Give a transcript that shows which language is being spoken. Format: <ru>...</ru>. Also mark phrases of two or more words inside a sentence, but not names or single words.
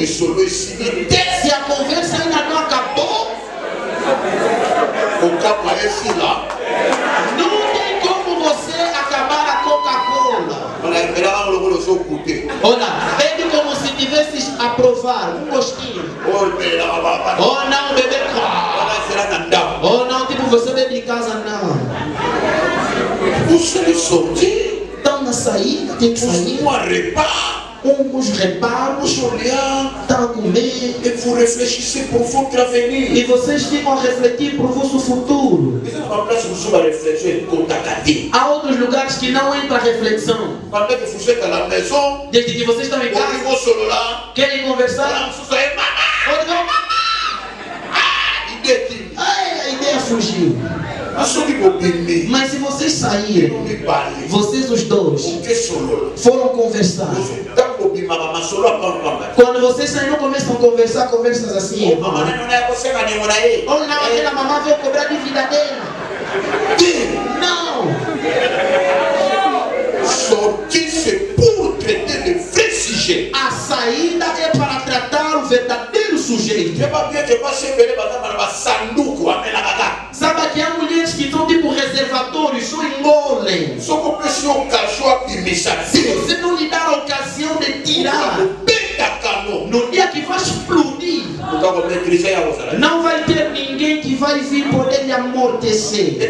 <pt>Se a conversa ainda não acabou, não tem como você acabar a Coca-Cola. Olha, bebe como se tivesses a provar um gostinho. Ou não, beber. Ou não, tipo, você bebe em casa, não.</pt> <fr>Vous allez sortir.</fr> <pt>Estão na saída, tem que sair. Uns reparos, estão a comer.</pt> <fr>Et vous réfléchissez pour votre avenir.</fr> <pt>E vocês ficam a refletir por vosso futuro. Há outros lugares que não entra a reflexão. Desde que vocês estão em casa, querem conversar. A ideia fugiu. Mas se vocês saírem, vocês os dois foram conversar. Quando vocês saíram, começam a conversar, conversas assim. Ou não, aquela mamãe veio cobrar de vida dela. Não.</pt> <fr>Sortir, c'est pour traiter de vrais sujets.</fr> <pt>A saída é para tratar o verdadeiro sujeito. Sabe que há mulheres que são tipo reservatórios, só engolem. Se você não lhe dar a ocasião de tirar, no dia que vai explodir, não vai ter ninguém que vai vir poder lhe amortecer.</pt>